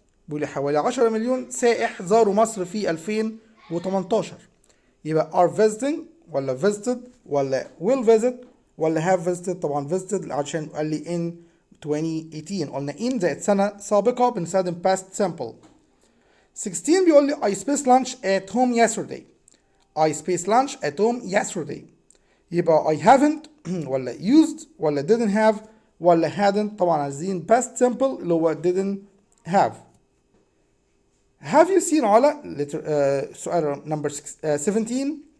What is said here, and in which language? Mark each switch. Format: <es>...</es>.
<ar>بيقول لي حوالي 10 مليون سائح زاروا مصر في 2018. يبقى</ar> <en>are visiting ولا visited ولا will visit ولا have visited.</en> <ar>طبعا visited عشان قال لي in 2018. قلنا in زائد سنة سابقة بنستخدم past simple.</ar> <en>16</en> <ar>بيقول لي</ar> <en>I spaced lunch at home yesterday. I spaced lunch at home yesterday. يبقى I haven't ولا used ولا didn't have ولا hadn't.</en> <ar>طبعا عايزين past simple اللي هو didn't have.</ar> <en>Have you seen علا؟</en> <ar>سؤال</ar> <en>number 17.</en>